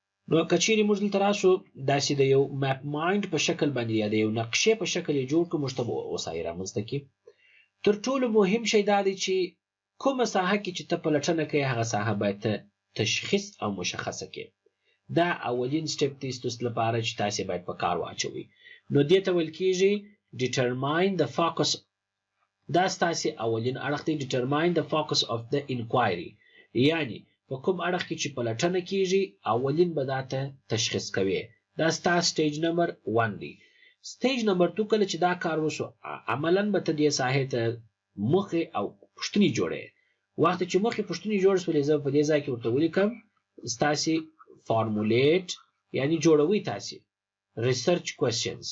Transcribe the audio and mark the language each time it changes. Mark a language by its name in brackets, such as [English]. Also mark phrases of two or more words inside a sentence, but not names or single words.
[Pashto] نو که چیرې موږ دلته راشو داسې د یو [English] map mind [Pashto] په شکل باندې یا د یو نقشې په شکل یې جوړ کړو موږ ته به وسایل رامنځته کړي. تر ټولو مهم شی دا دی چې کومه ساحه کې چې ته پلټنه کوې هغه ساحه باید ته تشخیص او مشخصه کړې. دا اولین سټپ دی ستاسو لپاره چې تاسې باید په کار واچوئ. نو دې ته ویل کېږي [English] determine the focus. [Pashto] دا ستاسې اولین اړخ دی [English] determine the focus of the inquiry. [Pashto] یعنی په کوم اړخ کې چې پلټنه کېږي اولین به دا ته تشخیص کوي. دا ستا [English] stage number [Pashto] 1 دی. [English] stage number [Pashto] 2 کله چې دا کار وشو عملاً به ته دې ساحې ته موخې او پوښتنې جوړې. وخت چې موخې پوښتنې جوړ شولې زه په دې ځای کې ورته ولیکم ستاسې فارمولیټ یعنی جوړوي تاسې [English] research questions.